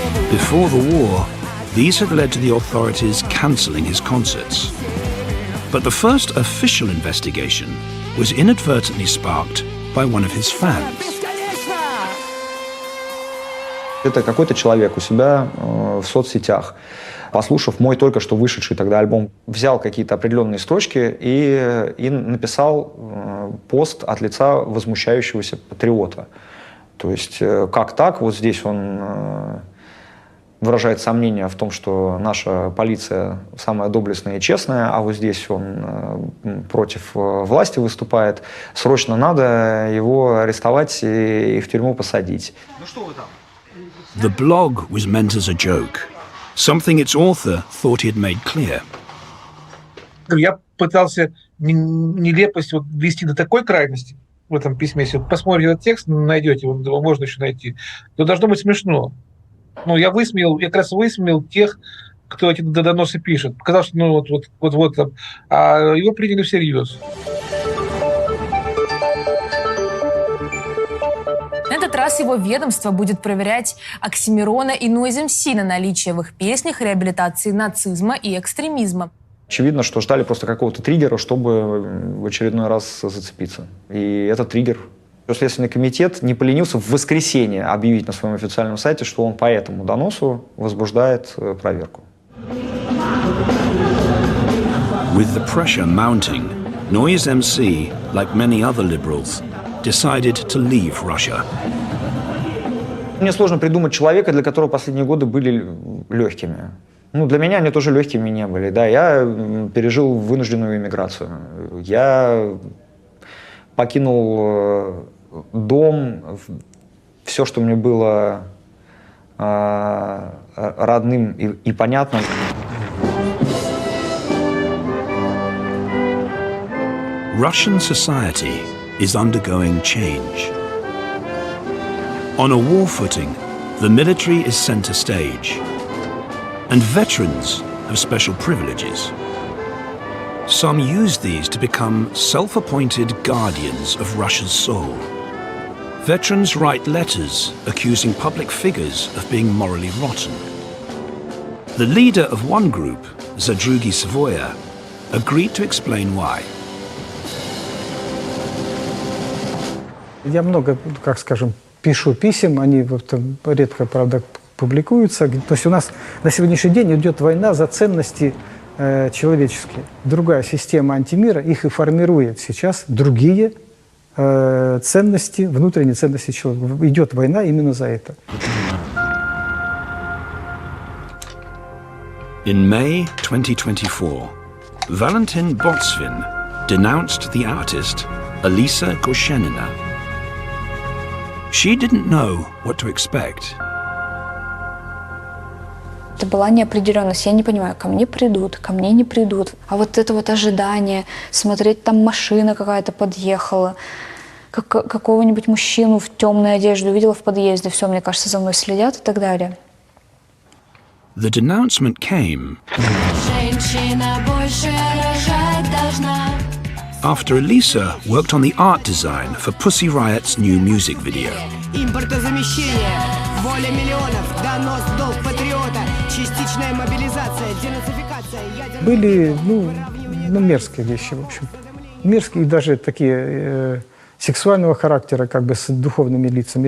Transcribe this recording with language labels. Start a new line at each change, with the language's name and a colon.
English: Before the war, these had led to the authorities cancelling his concerts. But the first official investigation was inadvertently sparked by one of his fans.
Russian: Это какой-то человек у себя в соцсетях, послушав мой только что вышедший тогда альбом, взял какие-то определенные строчки и написал пост от лица возмущающегося патриота. То есть как так? Вот здесь он выражает сомнение в том, что наша полиция самая доблестная и честная, а вот здесь он против власти выступает. Срочно надо его арестовать и в тюрьму посадить. Ну что вы там?
English: The blog was meant as a joke, something its author thought he had made clear.
Russian: Я пытался нелепость ввести до такой крайности в этом письме. Если вы посмотрите этот текст, найдете, его можно еще найти, то должно быть смешно. Ну, я как раз высмеял тех, кто эти доносы пишет. Показал, что вот там, а его приняли всерьез. На этот раз раз его ведомство будет проверять Оксимирона и Noise MC на наличие в их песнях реабилитации нацизма и экстремизма. Очевидно, что ждали просто какого-то триггера, чтобы в очередной раз зацепиться. И этот триггер... Следственный комитет не поленился в воскресенье объявить на своем официальном сайте, что он по этому доносу возбуждает проверку.
English: With the pressure mounting, Noise MC, like many other liberals, decided to leave Russia.
Russian: Мне сложно придумать человека, для которого последние годы были легкими. Ну, для меня они тоже легкими не были. Да, я пережил вынужденную эмиграцию. Я покинул дом, все, что мне было родным и понятным.
English: Russian society is undergoing change. On a war footing, the military is center stage, and veterans have special privileges. Some use these to become self-appointed guardians of Russia's soul. Veterans write letters accusing public figures of being morally rotten. The leader of one group, Zadrugi Savoya, agreed to explain why.
Russian: Я много, как скажем, пишу писем, они редко, правда, публикуются. То есть у нас на сегодняшний день идет война за ценности человеческие. Другая система антимира их и формирует сейчас другие ценности, внутренние ценности человека. Идет война именно за это.
English: In May 2024, Valentin Botsvin denounced the artist Alisa Goshenina. She didn't know what to expect.
Russian: Это была неопределенность. Я не понимаю, ко мне придут, ко мне не придут. А вот это вот ожидание, смотреть, там машина какая-то подъехала, какого-нибудь мужчину в темной одежде увидела в подъезде, все, мне кажется, за мной следят и так далее.
English: The denouncement came after Alisa worked on the art design for Pussy Riot's new music video.
Russian: Импортозамещение, воля миллионов, донос, долг патриота, частичная мобилизация, денацификация. Были, мерзкие вещи, в общем. Мерзкие и даже такие сексуального характера, как бы с духовными лицами.